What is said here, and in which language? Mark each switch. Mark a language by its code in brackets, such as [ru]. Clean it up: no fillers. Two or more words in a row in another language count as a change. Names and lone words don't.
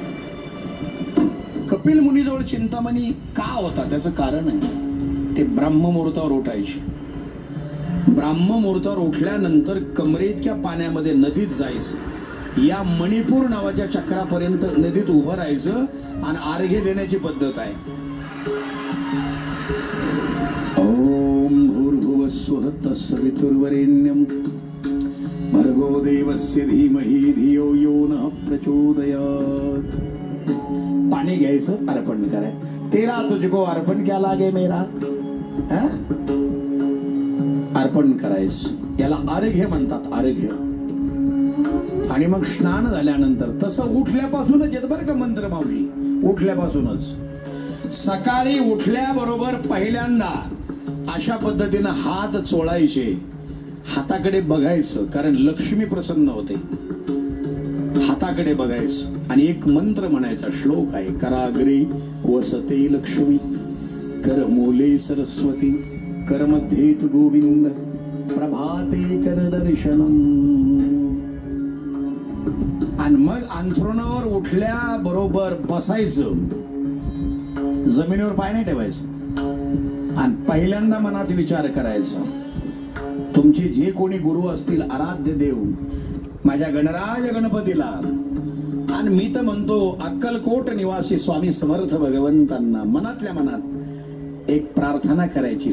[mr] कपिल मुनीजवळ चिंतामणी का होता त्याचं कारण आहे. ते ब्राह्ममुहूर्तावर उठायचे. ब्राह्ममुहूर्तावर उठल्यानंतर कमरेइतक्या पाण्यामध्ये नदीत जायचं. या मणिपूर नावाच्या चक्रापर्यंत नदीत उभं राहायचं आणि अर्घ्य देण्याची पद्धत आहे. [sa] ओम भूर्भुवस्वः तत्सवितुर्वरेण्यं भर्गो देवस्य धीमहि धियो यो नः प्रचोदयात्. [mr] पाणी घ्यायचं, अर्पण करायचं. [hi] तेरा तुझको अर्पण क्या लागे मेरा, [mr] अर्पण करायचं. याला अर्घ्य म्हणतात, अर्घ्य. आणि मग स्नान झाल्यानंतर तसं उठल्यापासूनच येत बरं का मंत्र मावशी, उठल्यापासूनच. सकाळी उठल्याबरोबर पहिल्यांदा अशा पद्धतीनं हात चोळायचे, हाताकडे बघायचं, कारण लक्ष्मी प्रसन्न होते. हाताकडे बघायचं आणि एक मंत्र म्हणायचा. श्लोक आहे, [sa] कराग्रे वसते लक्ष्मी, करमूले सरस्वती, करमध्येत गोविंद, प्रभाते कर दर्शनम. [mr] आणि मग अंथरुणावर उठल्या बरोबर बसायचं, जमिनीवर पाय नाही ठेवायचं. आणि पहिल्यांदा मनात विचार करायचा, तुमचे जे कोणी गुरु असतील, आराध्य देव, माझ्या गणराज गणपतीला, आणि मी तर म्हणतो अक्कलकोट निवासी स्वामी समर्थ भगवंतांना मनातल्या मनात एक प्रार्थना करायची.